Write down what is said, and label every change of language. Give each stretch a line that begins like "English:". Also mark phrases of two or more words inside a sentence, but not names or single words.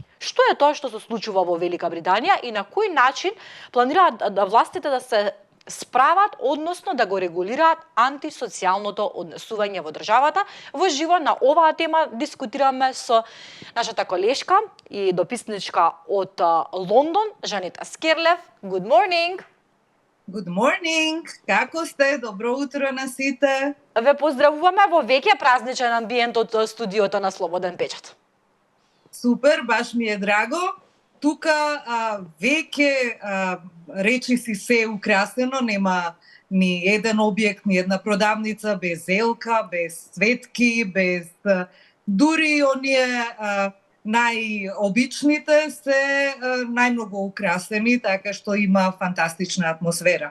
Macedonian: Што е тоа што се случува во Велика Британија и на кој начин планираат властите да се справат, односно да го регулираат антисоцијалното однесување во државата? Во живо на оваа тема дискутираме со нашата колешка и дописничка од Лондон, Жанета Скерлев.
English: Good morning! Good morning!
Macedonian: Како сте? Добро утро на сите! Ве поздравуваме во веќе празничен амбиент од студиото на Слободен печат. Супер, баш ми е драго. Тука веќе речи си се украсено, нема ни еден објект, ни една продавница без елка, без светки, без дури оние најобичните се најмногу украсени, така што има фантастична атмосфера.